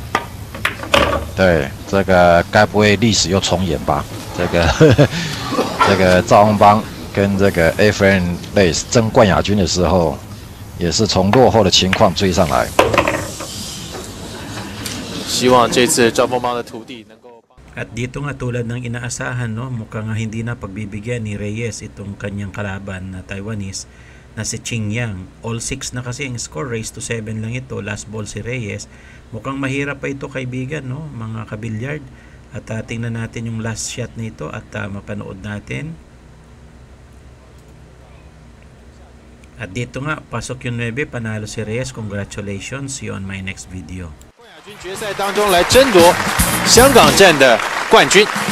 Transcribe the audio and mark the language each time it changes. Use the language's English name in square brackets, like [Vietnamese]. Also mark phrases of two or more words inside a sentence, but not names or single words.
[Chinese] 对，这个该不会历史又重演吧？这个这个赵宏邦跟这个 Efren Reyes 争冠亚军的时候。也是从落后的情况追上来。希望这次赵丰邦的徒弟能够。 [Filipino] At dito nga tulad ng inaasahan, no, mukhang hindi na pagbibigyan ni Reyes itong kanyang kalaban na Taiwanese na si Qingyang. All 6 na kasi ang score, [English] race to 7 [Filipino] lang ito. [English] Last ball [Filipino] si Reyes. Mukhang mahirap pa ito kaibigan, no, mga kabilyard. At tingnan natin yung last shot nito at mapanood natin. At dito nga, pasok yung 9, panalo si Reyes. [English] Congratulations, see you on my next video. [Chinese] 冠亚军决赛当中来争夺香港站的冠军。